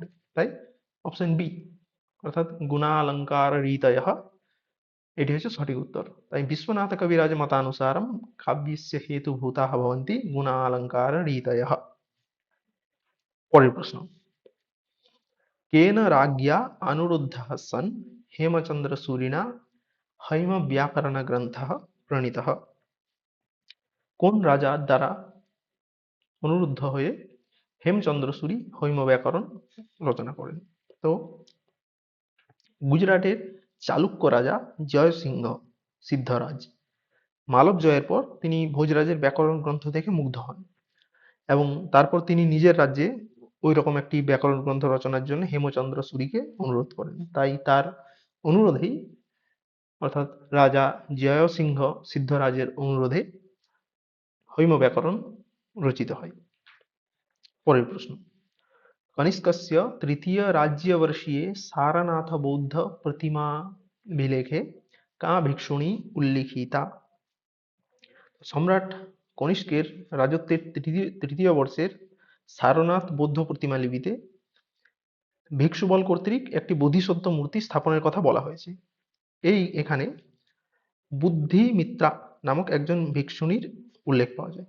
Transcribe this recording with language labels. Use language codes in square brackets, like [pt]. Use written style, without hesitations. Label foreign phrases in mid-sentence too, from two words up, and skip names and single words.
[bn] তাই অপশন বি অর্থাৎ [sa] গুণালঙ্কার রীতয়ঃ [bn] এটি হচ্ছে সঠিক উত্তর। [sa] তাই বিশ্বনাথ কবিরাজ মতানুসারম কাব্যস্য হেতুভূতাঃ ভবন্তি গুণালঙ্কার রীতয়ঃ। [bn] পরের প্রশ্ন, [sa] কেন राज्ञा अनुरुद्धः सन् हेमचन्द्रसूरिणा हैमव्याकरणग्रन्थः प्रणीतः? [bn] কোন রাজার দ্বারা অনুরুদ্ধ হয়ে হেমচন্দ্রসূরি হৈম ব্যাকরণ রচনা করেন? তো গুজরাটের চালুক্য রাজা জয়সিংহ সিদ্ধরাজ মালব জয়ের পর তিনি ভোজরাজের ব্যাকরণ গ্রন্থ দেখে মুগ্ধ হন এবং তারপর তিনি নিজের রাজ্যে ওই রকম একটি ব্যাকরণ গ্রন্থ রচনার জন্য হেমচন্দ্র সূরিকে অনুরোধ করেন। তাই তার অনুরোধেই অর্থাৎ রাজা জয়সিংহ সিদ্ধরাজের অনুরোধে হৈম ব্যাকরণ রচিত হয়। পরের প্রশ্ন, [sa] কনিষ্কस्य तृतीय राज्यवर्षीये सारनाथ बौद्ध प्रतिमाभिलेखे का भिक्षुणी उल्लिखिता? [bn] সম্রাট কনিষ্কের রাজত্বের তৃতীয় বর্ষের সারনাথ বৌদ্ধ প্রতিমা লিপিতে ভিক্ষুবল কর্তৃক একটি বোধিসত্ত্ব মূর্তি স্থাপনের কথা বলা হয়েছে। এখানে বুদ্ধিমিত্রা নামক একজন ভিক্ষুণীর উল্লেখ পাওয়া যায়।